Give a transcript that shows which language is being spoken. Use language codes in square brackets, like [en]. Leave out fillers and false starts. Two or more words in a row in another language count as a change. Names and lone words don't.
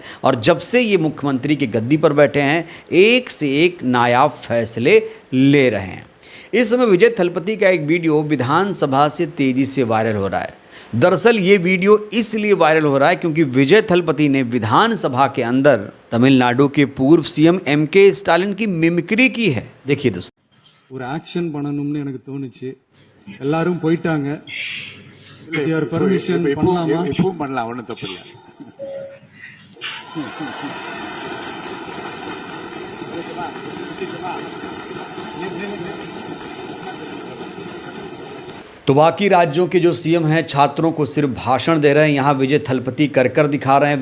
[hi] और जब से ये मुख्यमंत्री की गद्दी पर बैठे हैं, एक से एक नायाब फैसले ले रहे हैं। इस समय विजय थलपति का एक वीडियो विधानसभा से तेज़ी से वायरल हो रहा है। दरअसल ये वीडियो इसलिए वायरल हो रहा है क्योंकि विजय थलपति ने विधानसभा के अंदर तमिलनाडु के पूर्व सीएम एमके स्टालिन की मिमिक्री की है। देखिए दोस्तों, [ta] ஒரு ஆக்ஷன் பண்ணணும்னு எனக்கு தோணுச்சு. எல்லாரும் போயிட்டாங்க. [en] your permission [ta] பண்ணலாமா? இப்பவும் பண்ணலாம், ஒன்றும் தப்பு இல்லை. [hi] तो बाकी राज्यों के जो सीएम हैं छात्रों को सिर्फ भाषण दे रहे हैं, यहाँ विजय थलपति कर कर दिखा रहे हैं।